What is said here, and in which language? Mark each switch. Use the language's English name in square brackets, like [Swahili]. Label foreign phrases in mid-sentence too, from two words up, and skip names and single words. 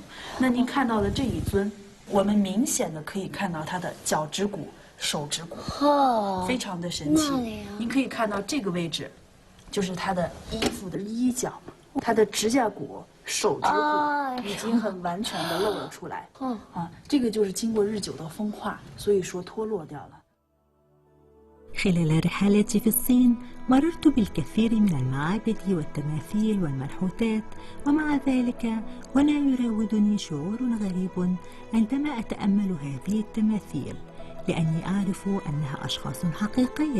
[Chinese] 那您看到的这一尊，我们明显的可以看到他的脚趾骨、手指骨，非常的神奇。您可以看到这个位置，就是他的衣服的衣角，他的指甲骨、 手指骨已经很完全的露了出来，这个就是经过日久的风化，所以说脱落掉了。 [Arabic] خلال رحلاتي في الصين مررت بالكثير من المعابد والتماثيل والمنحوتات، ومع ذلك هنا يراودني شعور غريب عندما أتأمل هذه التماثيل، لأني أعرف أنها أشخاص حقيقية.